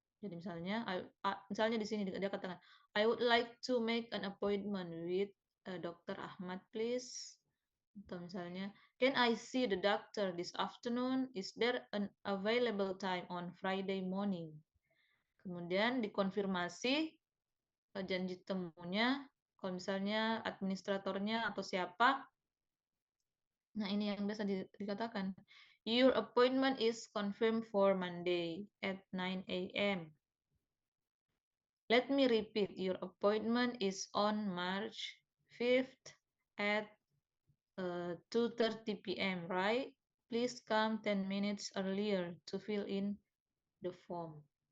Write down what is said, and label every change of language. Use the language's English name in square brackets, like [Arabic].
[Indonesian] Jadi misalnya di sini dia katakan, [English] I would like to make an appointment with Dr. Ahmad, please. [Indonesian] Atau misalnya, [English] can I see the doctor this afternoon? Is there an available time on Friday morning? [Indonesian] Kemudian dikonfirmasi janji temunya, kalau misalnya administratornya atau siapa. Nah, ini yang biasa dikatakan. [English] Your appointment is confirmed for Monday at 9 a.m. Let me repeat, your appointment is on March 5th at 2:30 p.m., right? Please come 10 minutes earlier to fill in the form.